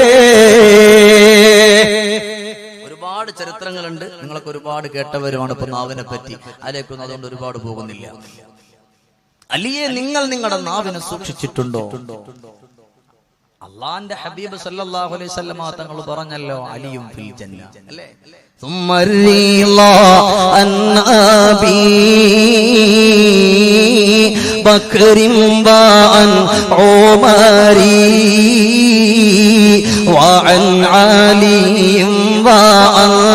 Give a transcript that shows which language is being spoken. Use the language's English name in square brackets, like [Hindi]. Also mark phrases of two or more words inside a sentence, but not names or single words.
[Malayalam] ഒരുപാട് ചരിത്രങ്ങളുണ്ട്, നിങ്ങളൊക്കെ ഒരുപാട് കേട്ടവരുമാണ് ഇപ്പൊ നാവിനെ പറ്റി. അതിലേക്കൊന്നും അതുകൊണ്ട് ഒരുപാട് പോകുന്നില്ല. അലിയെ, നിങ്ങൾ നിങ്ങളുടെ നാവിനെ സൂക്ഷിച്ചിട്ടുണ്ടോ? അള്ളാന്റെ ഹബീബ് [Arabic] صلى الله عليه وسلم [Malayalam] തങ്ങൾ പറഞ്ഞല്ലോ, അലിയും [Arabic] في الجنة [Malayalam] അല്ലേ. [Arabic] ثم الرضا عن أبي بكر وعن عمر وعن علي وعن